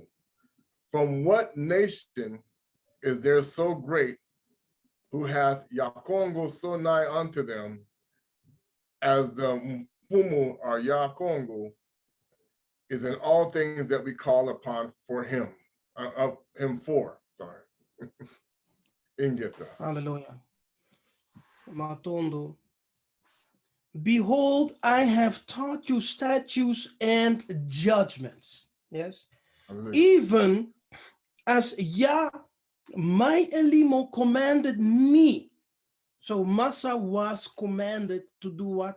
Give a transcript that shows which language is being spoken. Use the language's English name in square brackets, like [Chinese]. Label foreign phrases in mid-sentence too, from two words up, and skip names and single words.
[English] From what nation is there so great, who hath Yah Kongo so nigh unto them, as the Mfumu or Yah Kongo is in all things that we call upon for him, sorry. Ingeta. Hallelujah. Matondo. Behold, I have taught you statutes and judgments. Yes. Hallelujah. Even as Yah my Elimo commanded me. So Massa was commanded to do what?